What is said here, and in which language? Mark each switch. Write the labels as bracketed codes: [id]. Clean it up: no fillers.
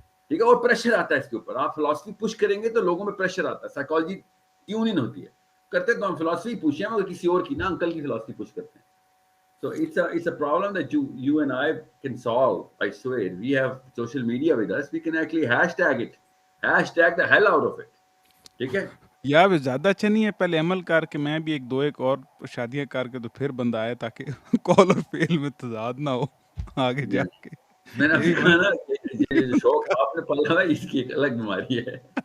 [ur] ٹھیک ہے، اور پریشر آتا ہے اس کے اوپر. آپ فلاسفی پش کریں گے تو لوگوں میں پریشر آتا ہے. سائیکالوجی ٹیون ان ہوتی ہے، کرتے تو ہم فلاسفی پوچھیں مگر کسی اور کی نا، انکل کی فلاسفی پوچھ کرتے ہیں. [en] So it's a problem that you and I can solve. I swear. We have social media with us. We can actually hashtag it. Hashtag the hell out of it. [ur] ٹھیک ہے؟ یا بھی زیادہ اچھا نہیں ہے پہلے عمل کر کے میں بھی ایک اور شادیاں کر کے تو پھر بندہ آئے تاکہ کال اور فیل میں تضاد نہ ہو آگے جا کے. میں نے یہ بھی کہا نا یہ جو شوق آپ نے پالا ہے اس کی ایک الگ بیماری ہے.